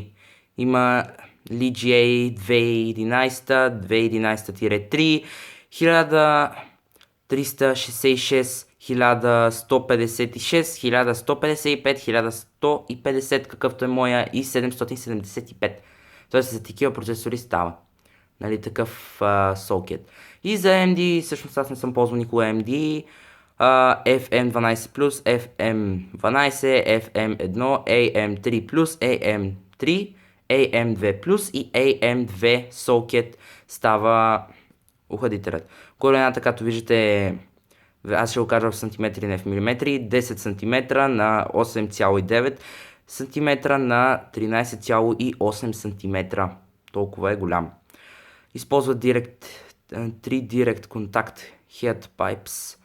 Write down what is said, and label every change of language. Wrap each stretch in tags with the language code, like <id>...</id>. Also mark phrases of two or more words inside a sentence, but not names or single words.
<bg>Има LGA 2011, 2011-3, 1366, 1156, 1155, 1150, какъвто е моя, и 775. Тоест за такива процесори става. Нали, такъв сокет. И за AMD, всъщност аз не съм ползвал никога AMD. FM12+, FM12, FM1, AM3+, AM3, AM2+, и AM2 сокет става охладителят. Големината, както виждате, аз ще го кажа в сантиметри, не в милиметри, 10 см на 8,9 см на 13,8 см. Толкова е голям. Използва3 Direct Contact Heat Pipes.</bg>